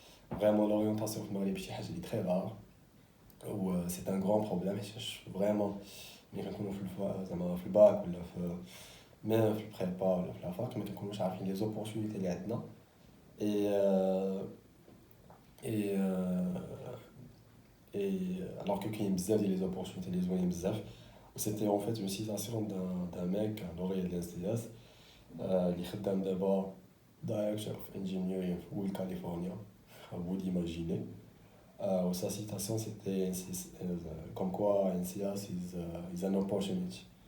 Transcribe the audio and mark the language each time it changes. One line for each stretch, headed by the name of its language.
French: Vraiment, l'orientation
Arabic: في المغرب شي حاجة اللي
French: très rare, ou c'est un grand problème.
Arabic: Vraiment, ملي كنكونوا زعما في الباك ولا في
French: même
Arabic: في البريبا ولا في لافاك ما كنكونوش عارفين لي زوبورتونيتي اللي عندنا.
French: Et, et, alors que
Arabic: كاين بزاف ديال
French: les opportunités
Arabic: اللي زوينين بزاف.
French: C'était en fait une citation d'un mec, un lauréat de l'NCS,
Arabic: اللي خدام دابا
English: director of engineering
French: في Will California, à vous d'imaginer. Sa citation c'était comme quoi
English: NCS is an opportunity.